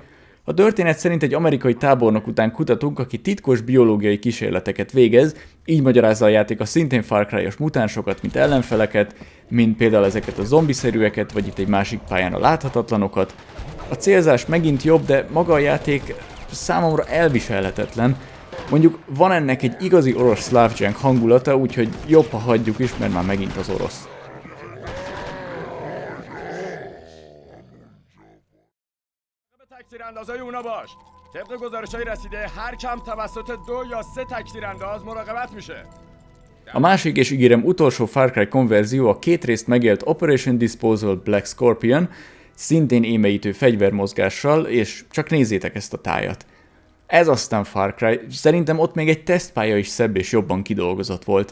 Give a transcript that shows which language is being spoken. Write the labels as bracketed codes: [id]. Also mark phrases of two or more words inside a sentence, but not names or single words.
[hu] A történet szerint egy amerikai tábornok után kutatunk, aki titkos biológiai kísérleteket végez, így magyarázza a játék a szintén Far Cry-os mutánsokat, mint ellenfeleket, mint például ezeket a zombiszerűeket, vagy itt egy másik pályán a láthatatlanokat. A célzás megint jobb, de maga a játék számomra elviselhetetlen. Mondjuk van ennek egy igazi orosz szlávjank hangulata, úgyhogy jobb, ha hagyjuk is, mert már megint az orosz. [fa] تکتیراندازای اونا باش. طبق گزارش‌های رسیده هر کم توسط 2 یا 3 تکتیرانداز مراقبت میشه. [hu] A másik és ígérem utolsó Far Cry konverzió a két részt megélt Operation Disposal Black Scorpion, szintén émeítő fegyvermozgással, és csak nézzétek ezt a tájat. Ez aztán Far Cry, szerintem ott még egy tesztpálya is szebb és jobban kidolgozott volt.